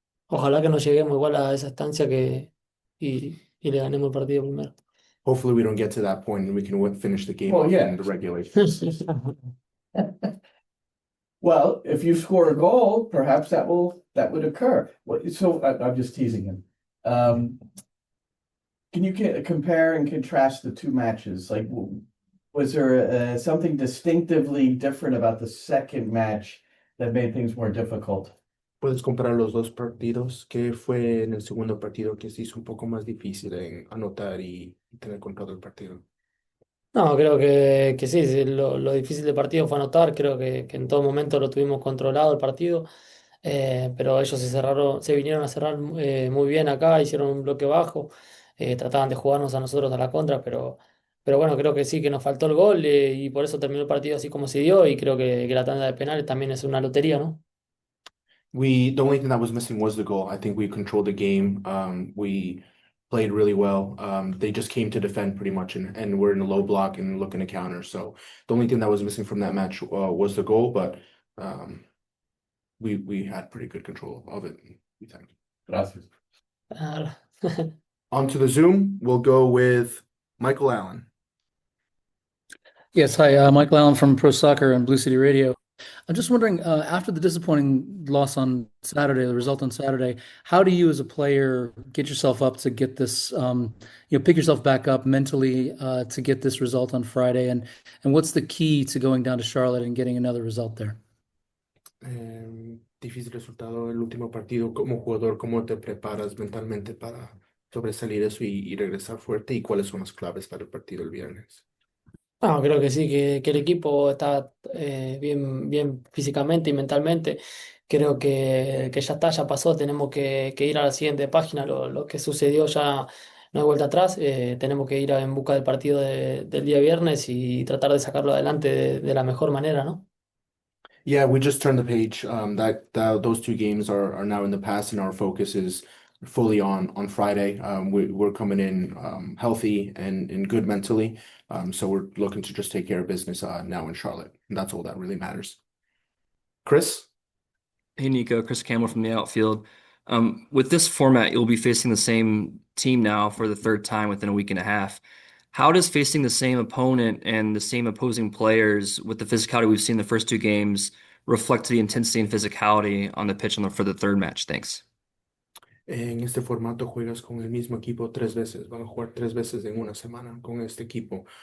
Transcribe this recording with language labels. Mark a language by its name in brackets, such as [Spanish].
[Spanish] Ojalá que no lleguemos igual a esa estancia y le ganemos el partido primero. [English] Hopefully, we don't get to that point and we can finish the game Well, off yeah. in the regulation. Well, if you score a goal, perhaps that would occur. So I'm just teasing him. Can you compare and contrast the two matches? Like, was there something distinctively different about the second match that made things more difficult? [Spanish] ¿Puedes comparar los dos partidos? ¿Qué fue en el segundo partido que se hizo un poco más difícil en anotar y tener control del partido? No, creo que sí, lo difícil del partido fue anotar, creo que en todo momento lo tuvimos controlado el partido, pero ellos se vinieron a cerrar muy bien acá, hicieron un bloque bajo, trataban de jugarnos a nosotros a la contra, pero bueno, creo que sí, que nos faltó el gol y por eso terminó el partido así como se dio y creo que la tanda de penales también es una lotería, ¿no? [English] The only thing that was missing was the goal. I think we controlled the game. We played really well. They just came to defend pretty much, and we're in a low block and looking to counter. So the only thing that was missing from that match was the goal, but we had pretty good control of it. We think. [Spanish] Gracias. [English] Onto the Zoom, we'll go with Michael Allen. Yes, hi, Michael Allen from Pro Soccer and Blue City Radio. I'm just wondering, after the disappointing loss on Saturday, the result on Saturday, how do you as a player get yourself up to get this, pick yourself back up mentally to get this result on Friday? And what's the key to going down to Charlotte and getting another result there? [Spanish] Difícil resultado el último partido. Como jugador, ¿cómo te preparas mentalmente para sobresalir eso y regresar fuerte? ¿Y cuáles son las claves para el partido el viernes? No, creo que sí, que el equipo está bien físicamente y mentalmente. Creo que ya está, ya pasó, tenemos que ir a la siguiente página. Lo que sucedió ya no hay vuelta atrás. Tenemos que ir en busca del partido del día viernes y tratar de sacarlo adelante de la mejor manera, ¿no? [English] Yeah, we just turned the page. Those two games are now in the past, and our focus is fully on Friday. We're coming in healthy and good mentally. So we're looking to just take care of business now in Charlotte. And that's all that really matters. Chris? Hey, Nico, Chris Campbell from the outfield. With this format, you'll be facing the same team now for the third time within a week and a half. How does facing the same opponent and the same opposing players with the physicality we've seen the first two games reflect the intensity and physicality on the pitch for the third match? Thanks. [Spanish] En este formato juegas con el mismo equipo 3 veces. Van a jugar 3 veces en una semana con este equipo.